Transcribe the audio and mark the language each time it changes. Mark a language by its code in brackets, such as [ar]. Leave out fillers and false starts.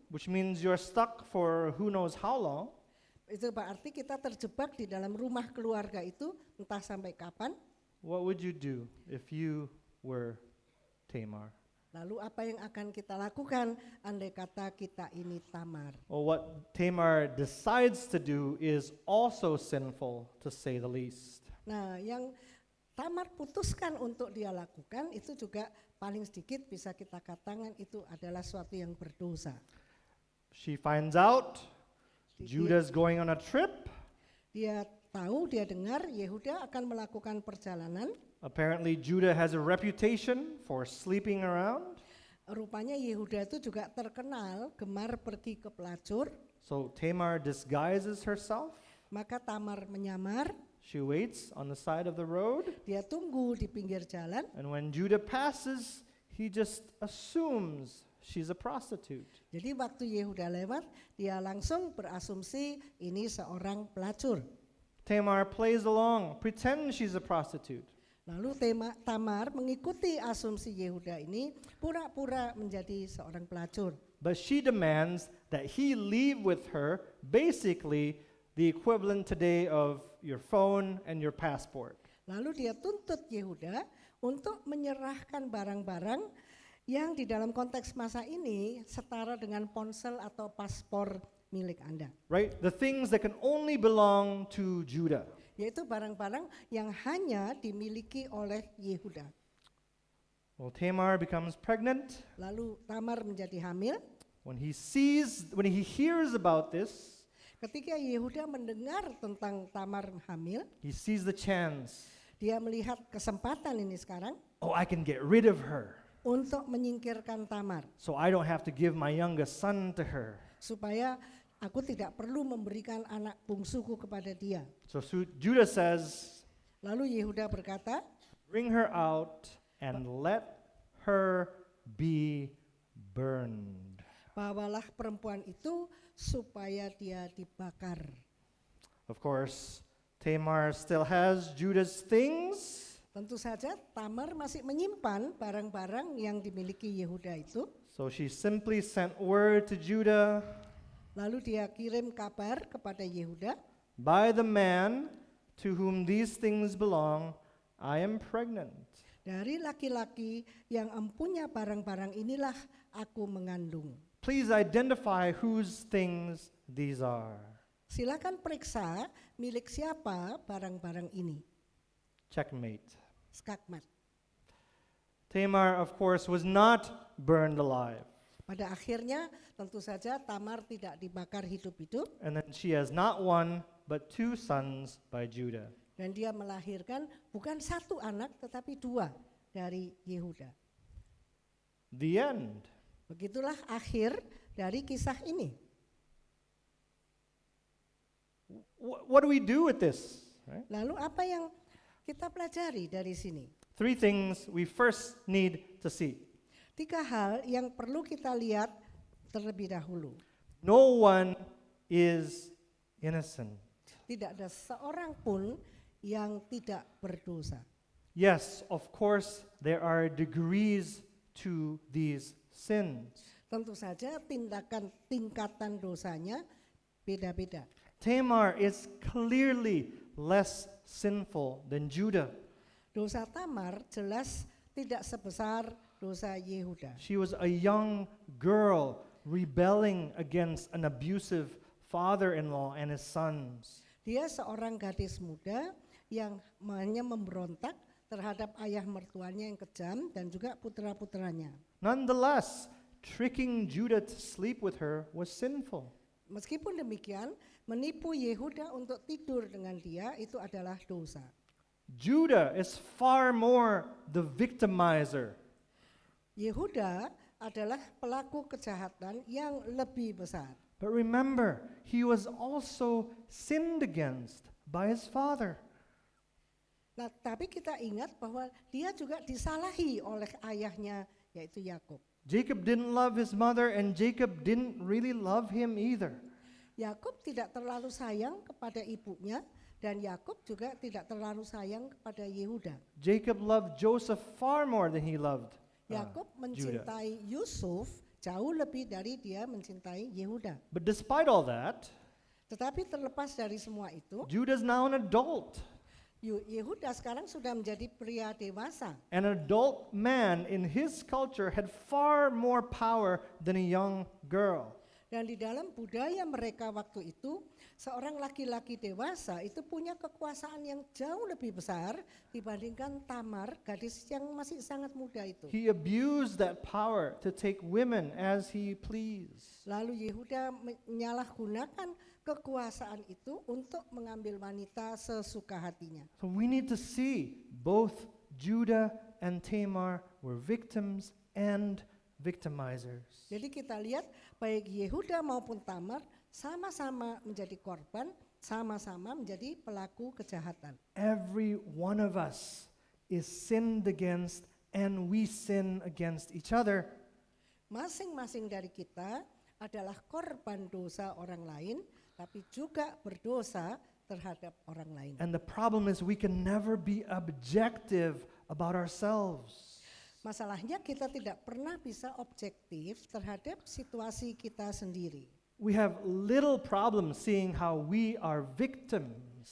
[en] Which means you're stuck for who knows how long. [id] Itu berarti kita terjebak di dalam rumah keluarga itu entah sampai kapan. [en] What would you do if you were Tamar? [id] Lalu apa yang akan kita lakukan andai kata kita ini Tamar? [en] Well, what Tamar decides to do is also sinful, to say the least. [id] Nah, yang Tamar putuskan untuk dia lakukan itu juga paling sedikit bisa kita katakan itu adalah suatu yang berdosa. [en] She finds out Judah's going on a trip. [id] Dia tahu, dia dengar Yehuda akan melakukan perjalanan. [en] Apparently Judah has a reputation for sleeping around. [id] Rupanya Yehuda itu juga terkenal gemar pergi ke pelacur. [en] So Tamar disguises herself. [id] Maka Tamar menyamar, [en] She waits on the side of the road. [id] dia tunggu di pinggir jalan. [en] And when Judah passes, he just assumes she's a prostitute. [id] Jadi waktu Yehuda lewat, dia langsung berasumsi ini seorang pelacur. [en] Tamar plays along, pretends she's a prostitute. [id] Lalu Tamar mengikuti asumsi Yehuda ini, pura-pura menjadi seorang pelacur. [en] But she demands that he leave with her, basically the equivalent today of your phone and your passport. [id] Lalu dia tuntut Yehuda untuk menyerahkan barang-barang yang di dalam konteks masa ini setara dengan ponsel atau paspor milik Anda. [en] Right? The things that can only belong to Judah. [id] Yaitu barang-barang yang hanya dimiliki oleh Yehuda. [en] Well, Tamar becomes pregnant. [id] Lalu Tamar menjadi hamil. [en] When he hears about this, [id] Ketika Yehuda mendengar tentang Tamar hamil, [en] he sees the chance. [id] dia melihat kesempatan ini sekarang [en] Oh, I can get rid of her, [id] untuk menyingkirkan Tamar. [en] so I don't have to give my youngest son to her. [id] Supaya aku tidak perlu memberikan anak bungsuku kepada dia. [en] So Judah says, [id] Lalu Yehuda berkata, [en] bring her out and let her be burned. [id] bawalah perempuan itu supaya dia dibakar. [en] Of course, Tamar still has Judah's things. [id] Tentu saja Tamar masih menyimpan barang-barang yang dimiliki Yehuda itu. [en] So she simply sent word to Judah, [id] Lalu dia kirim kabar kepada Yehuda, [en] by the man to whom these things belong, I am pregnant. [id] dari laki-laki yang empunya barang-barang inilah aku mengandung. [en] Please identify whose things these are. [id] Silakan periksa milik siapa barang-barang ini. [en] Checkmate. [id] Skakmat. [en] Tamar, of course, was not burned alive. [id] Pada akhirnya tentu saja Tamar tidak dibakar hidup-hidup [en] And then she has not one, but two sons by Judah. [id] dan dia melahirkan bukan satu anak tetapi dua dari Yehuda. [en] The end. [id] Begitulah akhir dari kisah ini. [en] What do we do with this? Right? [id] Lalu apa yang kita pelajari dari sini? [en] Three things we first need to see. [id] 3 hal yang perlu kita lihat terlebih dahulu. [en] No one is innocent. [id] Tidak ada seorang pun yang tidak berdosa. [en] Yes, of course, there are degrees to these sins. [id] Tentu saja tingkatan dosanya beda-beda. [en] Tamar is clearly less sinful than Judah. [id] Dosa Tamar jelas tidak sebesar dosa Yehuda. [en] She was a young girl rebelling against an abusive father-in-law and his sons. [id] Dia seorang gadis muda yang hanya memberontak terhadap ayah mertuanya yang kejam dan juga putra-putranya. [en] Nonetheless, tricking Judah to sleep with her was sinful. [id] Meskipun demikian, menipu Yehuda untuk tidur dengan dia itu adalah dosa. [en] Judah is far more the victimizer. [id] Yehuda adalah pelaku kejahatan yang lebih besar. [en] But remember, he was also sinned against by his father. [id] Nah, tapi kita ingat bahwa dia juga disalahi oleh ayahnya yaitu Yakub. [en] Jacob didn't love his mother, and Jacob didn't really love him either. [id] Yakub tidak terlalu sayang kepada ibunya dan Yakub juga tidak terlalu sayang kepada Yehuda. [en] Jacob loved Joseph far more than he loved [id] Yakub [en] Judah. [id] mencintai Yusuf jauh lebih dari dia mencintai Yehuda. [en] But despite all that, [id] Tetapi terlepas dari semua itu, [en] Judah's now an adult. [id] Yehuda sekarang sudah menjadi pria dewasa. [en] An adult man in his culture had far more power than a young girl. [id] Dan di dalam budaya mereka waktu itu, seorang laki-laki dewasa itu punya kekuasaan yang jauh lebih besar dibandingkan Tamar, gadis yang masih sangat muda itu. [en] He abused that power to take women as he pleased. [id] Lalu Yehuda menyalahgunakan kekuasaan itu untuk mengambil wanita sesuka hatinya. [en] So we need to see both Judah and Tamar were victims and victimizers. [id] Jadi kita lihat baik Yehuda maupun Tamar sama-sama menjadi korban, sama-sama menjadi pelaku kejahatan. [en] Every one of us is sinned against, and we sin against each other. [id] Masing-masing dari kita adalah korban dosa orang lain, tapi juga berdosa terhadap orang lain. [en] And the problem is we can never be objective about ourselves. [id] Masalahnya kita tidak pernah bisa objektif terhadap situasi kita sendiri. [en] We have little problem seeing how we are victims.